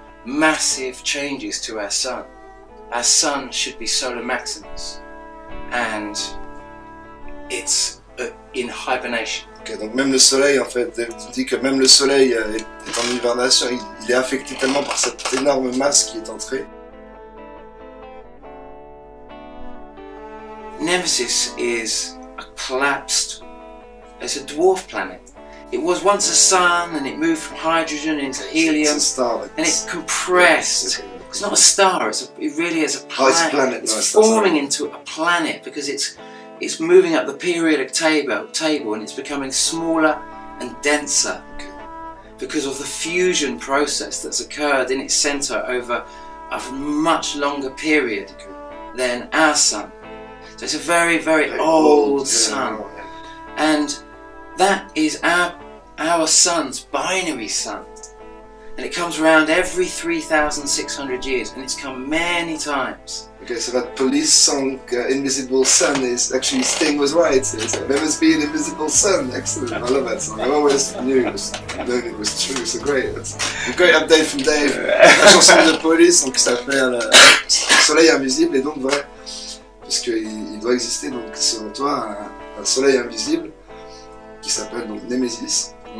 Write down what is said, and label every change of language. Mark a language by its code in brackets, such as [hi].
[en] Massive changes to our sun. Our sun should be solar maximus, and it's in hibernation. [fr] Okay, donc même le soleil, en fait, tu dis que même le soleil est en hibernation, il est affecté tellement par cette énorme masse qui est entrée. [en] Nemesis is a collapsed, it's a dwarf planet. It was once a sun, and it moved from hydrogen into helium, It's a star, like and it compressed. It's not a star, it really is a planet. Oh, it's a planet. It's No, it's forming into a planet because it's moving up the periodic table and it's becoming smaller and denser because of the fusion process that's occurred in its centre over a much longer period than our sun. So it's a very, very old sun, and that is our sun's binary sun, and it comes around every 3,600 years, and it's come many times. Okay, so that police song, Invisible Sun, is actually Sting was right. There must be an invisible sun. Excellent, I love that song. I always knew it was true. So great. That's a great update from Dave. [fr] La chanson de police, donc qui s'appelle Soleil invisible, et donc vrai, puisqu'il doit exister donc selon toi un soleil invisible qui s'appelle donc Nemesis.